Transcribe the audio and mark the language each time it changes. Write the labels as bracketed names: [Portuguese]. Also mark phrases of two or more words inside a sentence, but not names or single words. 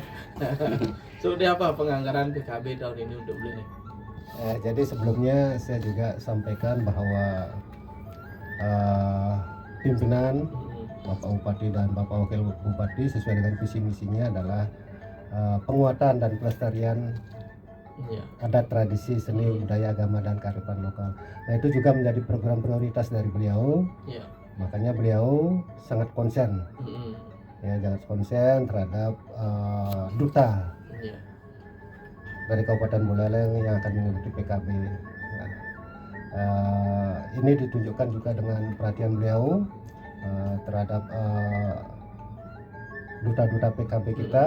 [Indonesian] Seperti apa penganggaran PKB tahun ini untuk Buleleng? Jadi sebelumnya saya juga sampaikan bahwa pimpinan Bapak Bupati dan Bapak Wakil Bupati sesuai dengan visi misinya adalah penguatan dan pelestarian adat, tradisi, seni, budaya, agama, dan kearifan lokal. Nah, itu juga menjadi program prioritas dari beliau. Makanya beliau sangat konsen, sangat konsen terhadap duta dari Kabupaten Buleleng yang akan mengikuti PKB. Nah, ini ditunjukkan juga dengan perhatian beliau terhadap duta-duta PKB kita.